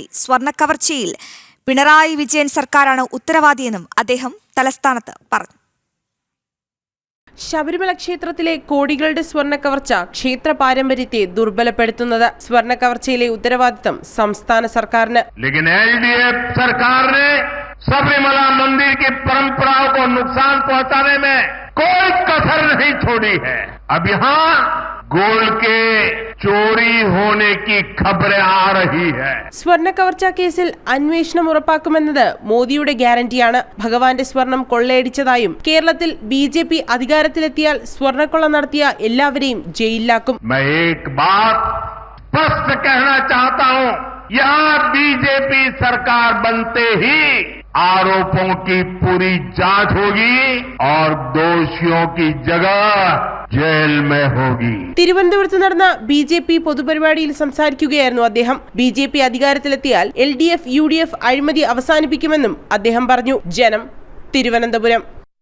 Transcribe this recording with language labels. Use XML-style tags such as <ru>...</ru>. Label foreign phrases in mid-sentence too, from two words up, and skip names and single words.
<ml>സ്വർണ്ണ കവർച്ചയിൽ പിണറായി വിജയൻ സർക്കാരാണ് ഉത്തരവാദിയെന്നും അദ്ദേഹം തലസ്ഥാനത്ത് പറഞ്ഞു. ശബരിമല ക്ഷേത്രത്തിലെ കോടികളുടെ സ്വർണ്ണ കവർച്ച ക്ഷേത്ര പാരമ്പര്യത്തെ ദുർബലപ്പെടുത്തുന്നത്. സ്വർണ്ണ കവർച്ചയിലെ ഉത്തരവാദിത്തം സംസ്ഥാന സർക്കാരിന്.</ml> <hi>सबरीमला मंदिर की परंपराओं को नुकसान पहुंचाने में कोई कसर नहीं छोड़ी है. अब यहाँ गोल्ड के चोरी होने की खबरें आ रही है.</hi> <ml>സ്വർണ്ണ കവർച്ച കേസിൽ അന്വേഷണം ഉറപ്പാക്കുമെന്നത് മോദിയുടെ ഗ്യാരണ്ടിയാണ്. ഭഗവാന്റെ സ്വർണം കൊള്ളയടിച്ചതായും കേരളത്തിൽ ബി.ജെ.പി. അധികാരത്തിലെത്തിയാൽ സ്വർണ്ണക്കൊള്ള നടത്തിയ എല്ലാവരെയും ജയിലിലാക്കും.</ml> <hi>मैं एक बात स्पष्ट कहना चाहता हूँ, यहाँ बीजेपी सरकार बनते ही आरोपों की पूरी जांच होगी और दोषियों की जगह जेल में होगी.</hi> <ml>തിരുവനന്തപുരത്ത് നടന്ന ബി.ജെ.പി. പൊതുപരിപാടിയിൽ സംസാരിക്കുകയായിരുന്നു അദ്ദേഹം. ബി.ജെ.പി. അധികാരത്തിലെത്തിയാൽ എൽ.ഡി.എഫ്, യു.ഡി.എഫ്. അഴിമതി അവസാനിപ്പിക്കുമെന്നും അദ്ദേഹം പറഞ്ഞു. ജനം, തിരുവനന്തപുരം.</ml>